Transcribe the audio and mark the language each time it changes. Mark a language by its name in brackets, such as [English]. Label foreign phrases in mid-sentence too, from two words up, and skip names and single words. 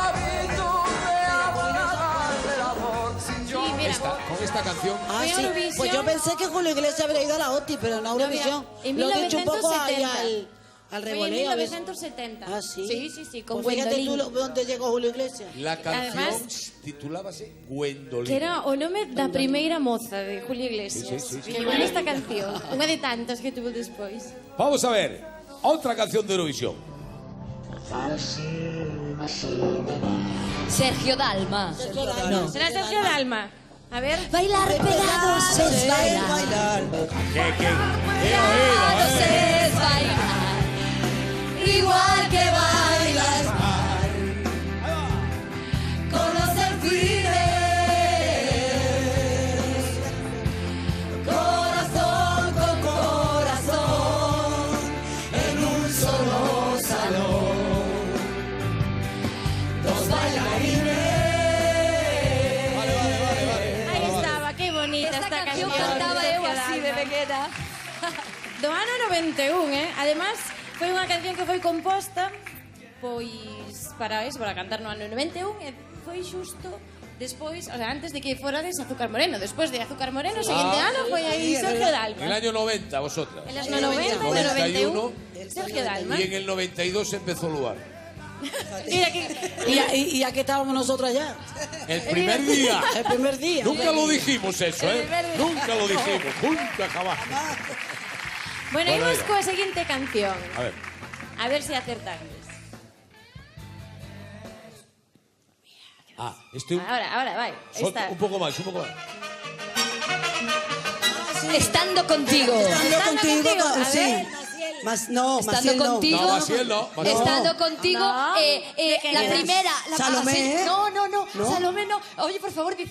[Spanish] Sí, mira, Con esta canción. Ah, Fue sí. Eurovisión. Pues yo pensé que Julio Iglesias habría ido a la OTI, pero no a Eurovisión. en Lo he dicho un poco ahí 1970. al [Galician] foi en [Spanish] revoleo. ¿ves? 1970. Ah, sí. Sí, con Pues fíjate tú Gwendolyn. dónde llegó Julio Iglesias. La canción Además- [Galician] titulábase Gwendolyn. Que era o nome da primeira moza de Julio Iglesias. Sí. Que con esta canción, unha de tantas que tuvo despois. [Spanish] Vamos a ver. Otra canción de Eurovisión. Sergio Dalma. Será Sergio Dalma. A ver. Bailar pegados es bailar. ¿Qué he oído, Pegados es bailar. Igual que bailas mal. Conocer fines. Corazón con corazón. En un solo salón. Dos bailarines. [Galician] Aí estaba, que bonita esta canción. cantaba de eu Sergio así de Dalma. pequena. Do ano 91, Además, foi unha canción que foi composta pois para eso, para cantar no ano 91 e foi xusto despois, [Spanish] o sea, [Galician] antes de que forades Azúcar Moreno. Despois de Azúcar Moreno, o seguinte ano foi aí Sergio [Spanish] En el [Galician] Dalma. [Spanish] año 90, vosotras. En los 90 y en el 91, Sergio Dalma. Y en el 92 empezó Luar. Mira que... ¿Y a qué estábamos nosotros allá? El primer día. El primer día. Nunca lo dijimos eso, ¿eh? Nunca lo dijimos. Nunca, jamás. Bueno, Bueno, [Galician] imos [Spanish] venga. [Galician] coa seguinte canción. [Spanish] A ver. [Galician] A ver se acertades. [Spanish] Ah, este [Galician] Ahora, vai. [Spanish] Ahí está. un poco más, un poco más. Estando contigo. Estando contigo, a sí. ver. No, Estando Maciel no. contigo. No, Maciel no. Maciel. Estando contigo, No. la primera. Salomé, ¿eh? No, Salomé no. Oye, por favor, decide.